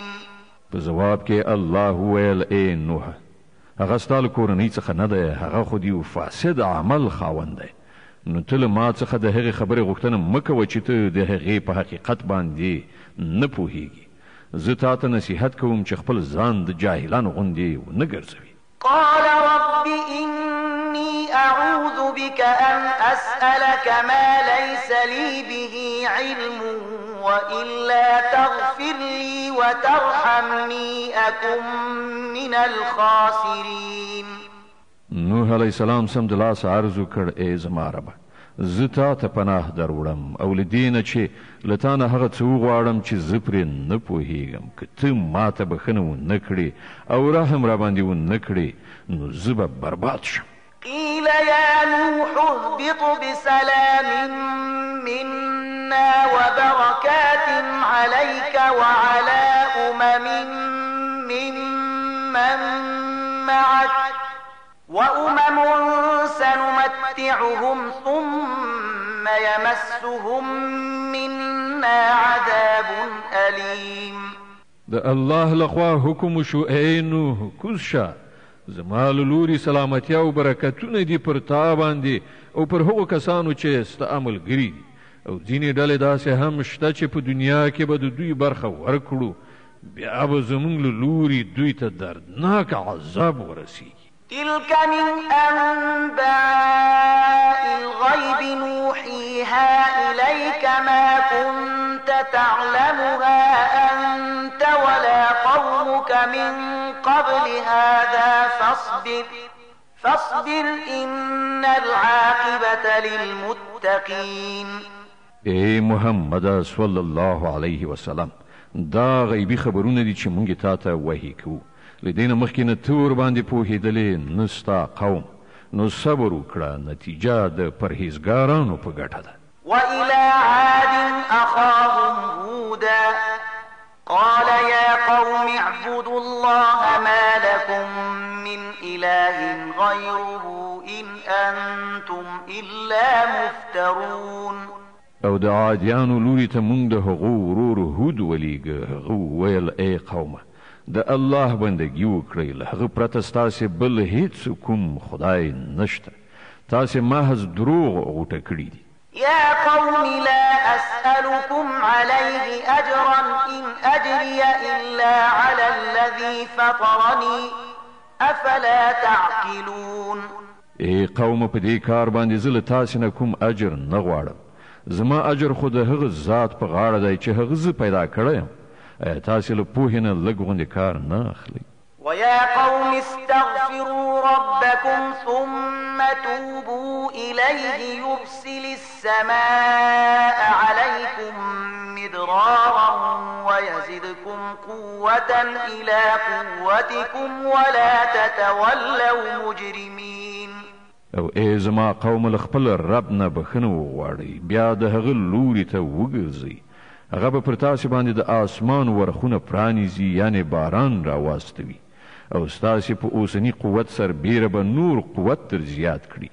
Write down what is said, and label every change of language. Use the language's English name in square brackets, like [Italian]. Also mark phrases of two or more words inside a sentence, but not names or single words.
[Pashto] په جواب کې الله ویل ای نوح هغه ستا له کورنۍ څخه نه دی، هغه خو د یو فاسد عمل خاوند دی. نو ته له ما څخه د هغې خبرې غوښتنه مه کوه چې ته د هغې په حقیقت باندې نه پوهیږي. زه تا ته نصیحت کوم چې خپل ځان د جاهلانو غوندې ونه ګرځوي. [Arabic] قال رب إني أعوذ بك أن أسألك ما ليس لي به علم وإلا تغفر لي وترحمني أكن من الخاسرين. [Pashto] نوح [Arabic] علیه السلام [Pashto] سمدلاسه عرض وکړ ای زما ربه زه تا ته پناه در وړم او له دې نه چې له تا نه هغه څه وغواړم چې زه پرې نه پوهېږم. که ته ما ته بښنه ونه کړې او رحم را باندې ونه کړې نو زه به برباد شم. [Arabic] قيل يا نوح اهبط بسلام منا وبركات عليك وعلى ممن معك وأمم سنمتعهم ثم يمسهم منا عذاب أليم. [Pashto] د الله لخوا حکم شو ای نوح کوز شه زما له لوري سلامتیا او برکتونه دي پر تا باندې او پر هغو کسانو چې ستا عملګري دي او ځینې ډلې داسې هم شته چې په دنیا کې به د دوی برخه ورکړو بیا به زموږ له لوري دوی ته دردناک عذاب ورسیږي. [Arabic] تلك من أنباء الغيب نوحيها إليك ما كنت تعلمها أنت ولا قومك من قبل هذا فاصبر إن العاقبة للمتقين. [Pashto] ای محمد [Arabic] صلی الله علیه وسلم [Pashto] دا غیبی خبرونه دي چې مونږ تا ته وحی کوو. له دې نه مخکې نه ته ورباندې پوهېدلې نه ستا قوم. نو صبر وکړه نتیجه د پرهیزګارانو په ګټه ده. [Arabic] وإلى عاد أخاهم هودا قال يا قوم اعبدوا الله ما لكم من إله غيره إن أنتم إلا مفترون. [Pashto] او د عادیانو لوري ته مونږ د هغو ورور هود ولیږه. هغه ویل ای قومه د الله بندګي وکړئ، له هغه پرته ستاسې بل هیڅ کوم خدای نشته، تاسې محض دروغ غوټه کړي دي. [Arabic] يا قوم لا أسألكم عليه أجرا إن أجري إلا على الذي فطرني أفلا تعقلون. [Pashto] ای قوم په دې کار باندې زه له تاسې نه کوم اجر نه غواړم، زما اجر خو د هغه ذات په غاړه دی چې هغه زه پیدا کړی یم. ایا تاسې له پوهې نه لږ غوندې کار نه اخلئ؟ [Arabic] ويا قوم استغفروا ربكم ثم توبوا إليه يرسل السماء عليكم مدرارا ويزدكم قوة إلى قوتكم ولا تتولوا مجرمين. [Pashto] او ای زما قوم له خپل رب نه بخښنه وغواړئ، بیا د هغه لوري ته وګرځئ، هغه به پر تاسې باندې د آسمان ورخونه پرانیزي، یعنې باران راواستوي، او ستاسې په اوسني قوت سربیره به نور قوت در زیات کړي.